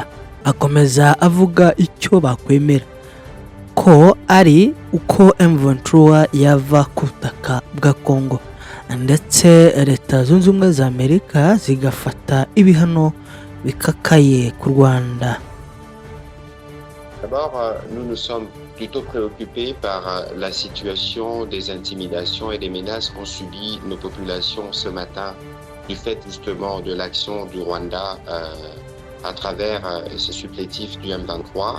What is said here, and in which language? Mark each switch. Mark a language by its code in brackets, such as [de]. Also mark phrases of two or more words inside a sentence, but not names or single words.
[rw] Akomeza avuga icyo bakwemera ko ari uko M23 yava ku butaka bwa Kongo, ndetse leta zunze ubumwe za Amerika zigafata ibihano bikakaye ku Rwanda. [fr] D'abord, nous nous sommes plutôt préoccupés par la situation des intimidations et des menaces qu'ont subi nos populations ce matin du fait justement de l'action du Rwanda à travers ce supplétif du M23.